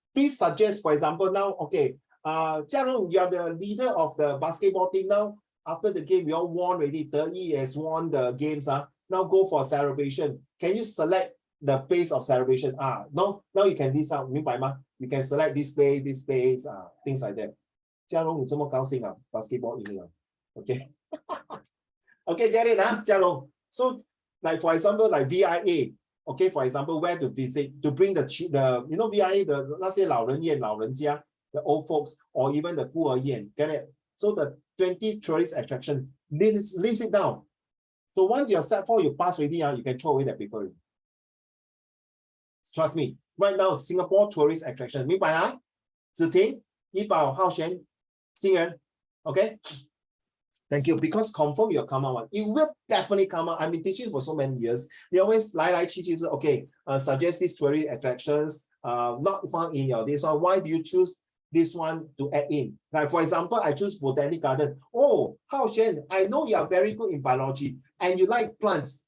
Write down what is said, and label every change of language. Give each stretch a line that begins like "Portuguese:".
English: Please suggest, for example, now, okay, Jiarong, you are the leader of the basketball team now. After the game, we all won already. 30 has won the games. Now go for celebration. Can you select the place of celebration? No, now you can list out.
Chinese: 明白吗?
English: You can select this place, things like that.
Chinese: 嘉荣，你这么高兴啊 ？Basketball 赢了 ，OK？
English: Okay, get it, Jiarong. So, like for example, like VIA. Okay, for example, where to visit to bring the VIA
Chinese: 的那些老人院、老人家
English: the old folks, or even the 孤儿院. Get it? So the 20 tourist attraction, list it down. So once you're set for, you pass already, you can throw away that paper. Trust me. Right now, Singapore tourist attraction.
Chinese: 明白啊？
English: 子婷、怡宝、浩璇、新人 Okay? Thank you. Because confirm you'll come out. It will definitely come out. I've been teaching for so many years. They always suggest these tourist attractions, not found in your this one. Why do you choose this one to add in? Like for example, I choose botanic garden. Oh, Hao Shen, I know you are very good in biology and you like plants.